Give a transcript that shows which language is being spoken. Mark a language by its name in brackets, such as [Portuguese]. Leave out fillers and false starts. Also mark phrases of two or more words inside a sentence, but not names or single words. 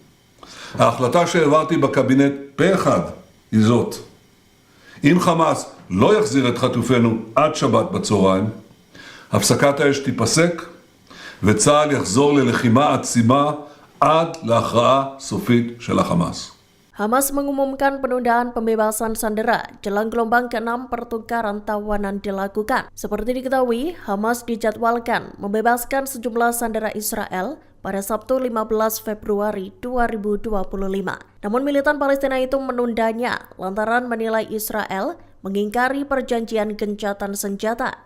[Hebrew] ההחלטה שהעברתי בקבינט פה אחד היא זאת: אם חמאס לא יחזיר את חטופינו עד שבת בצהריים, הפסקת האש תיפסק וצה"ל יחזור ללחימה עצימה עד להכרעה סופית של החמאס. [Indonesian] Hamas mengumumkan penundaan pembebasan sandera jelang gelombang ke-6 pertukaran tawanan dilakukan. Seperti diketahui, Hamas dijadwalkan membebaskan sejumlah sandera Israel pada Sabtu 15 Februari 2025. Namun militan Palestina itu menundanya lantaran menilai Israel mengingkari perjanjian gencatan senjata.